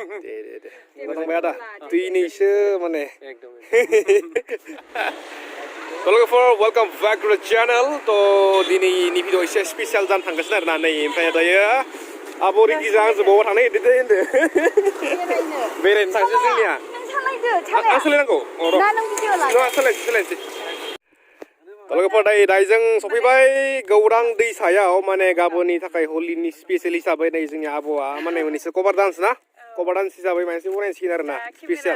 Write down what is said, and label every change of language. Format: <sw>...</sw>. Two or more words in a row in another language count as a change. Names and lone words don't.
<brx>दे मोजांबाय आदा दिनैसो माने एकदम</brx> <en>So for welcome back to the channel.</en> <brx>तो दिनैनि भिडिअ एसे स्पेशल जानो थांगासिनो आरोना नै ओमफ्राय दायो आब' रिगिजों आंजों बबाव थांनो होनदो बेरायनो थांसै जोंनिया आं सोलायनांगौ सोलायनोसै लोगोफोर दायो जों सफैबाय गौरां दैसायाव माने गाबोननि थाखाय हलिनि स्पेशल हिसाबै नै जोंनि आब'आ माने मोननैसो</brx> <en>cover dance</en> <brx>ना</brx> <en>cover dance</en> <brx>हिसाबै मानसि बनायसिगोन आरोना स्पेशल</brx>